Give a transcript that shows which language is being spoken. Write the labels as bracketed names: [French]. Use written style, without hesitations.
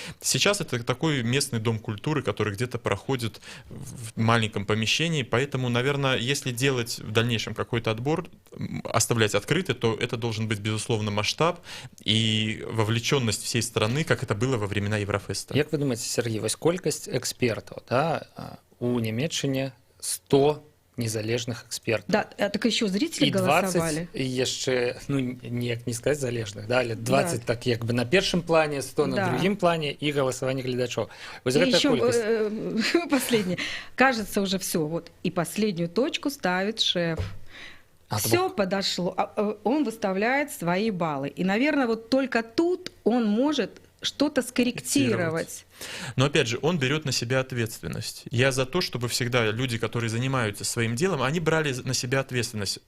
[Russian] Сейчас это такой местный дом культуры, который где-то проходит в маленьком помещении, поэтому, наверное, если делать в дальнейшем какой-то отбор, оставлять открытый, то это должен быть, безусловно, масштаб и вовлеченность всей страны, как это было во времена Еврофеста. [Belarusian] Як вы думаете, Сергей, вось колькасць экспертаў, да, у Нямецчыне 100 незалежных экспертаў. [Russian] Да, так еще зрители голосовали. [Belarusian] І 20 яшчэ, ну, ніяк не сказать залежных, да, але 20 да. Так як бы на першым плане, 100 на другім плане і галасаванне гледачоў. Вось гэта колькасць. [Russian] Последнее. Кажется, уже все. Вот. И последнюю точку ставит шеф. Все подошло. Он выставляет свои баллы. И, наверное, вот только тут он может что-то скорректировать. Но опять же, он берет на себя ответственность. Я за то, чтобы всегда люди, которые занимаются своим делом, они брали на себя ответственность.